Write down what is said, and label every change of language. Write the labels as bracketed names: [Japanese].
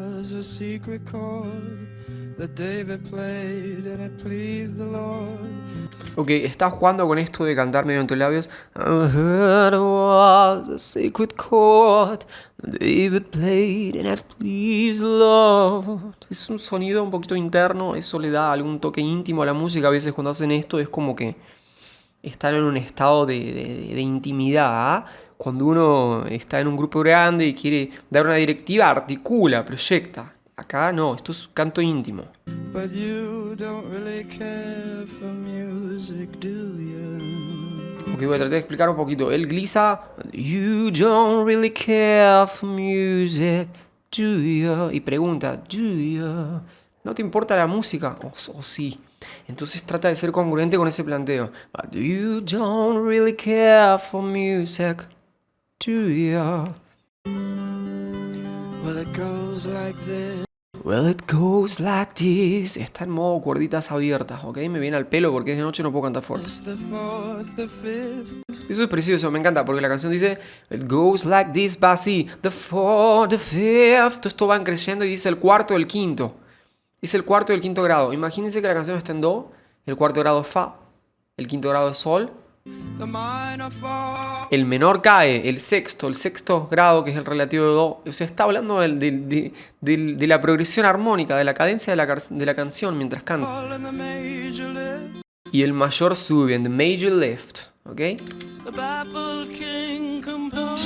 [English] A secret chord that David played and it pleased the Lord. [Spanish] Ok, está jugando con esto de cantar medio entre labios. [English] I heard it was a secret chord that David played and it pleased the Lord. [Spanish] Es un sonido un poquito interno, eso le da algún toque íntimo a la música. A veces cuando hacen esto es como que están en un estado de intimidad. ¿Ah? Cuando uno está en un grupo grande y quiere dar una directiva, articula, proyecta. Acá no, esto es canto íntimo. [English] But you don't really care for music, do you? [Spanish] Ok, voy a tratar de explicar un poquito. Él glisa. [English] You don't really care for music, do you? [Spanish] Y pregunta, [English] do you? [Spanish] ¿No te importa la música? O sí. Entonces trata de ser congruente con ese planteo. [English] But you don't really care for music, do you? Well, it goes like this. Well, it goes like this. [Spanish] Está en modo cuerditas abiertas, ¿ok? Me viene al pelo porque es de noche, no puedo cantar fuerte. [English] It's the fourth, the fifth. [Spanish] Eso es precioso, me encanta porque la canción dice [English] It goes like this, [Spanish] va así. [English] The fourth, the fifth. [Spanish] Esto van creciendo y dice el cuarto, el quinto. Dice el cuarto y el quinto grado. Imagínense que la canción está en do. El cuarto grado es fa. El quinto grado es sol. [English] The minor fall. [Spanish] El menor cae, el sexto grado, que es el relativo de do. O sea, está hablando de la progresión armónica, de la cadencia de la canción mientras canta. [English] And the major lift. [Spanish] Y el mayor sube, en [English] the major lift, [Spanish] ¿ok? [English] The baffled king composed.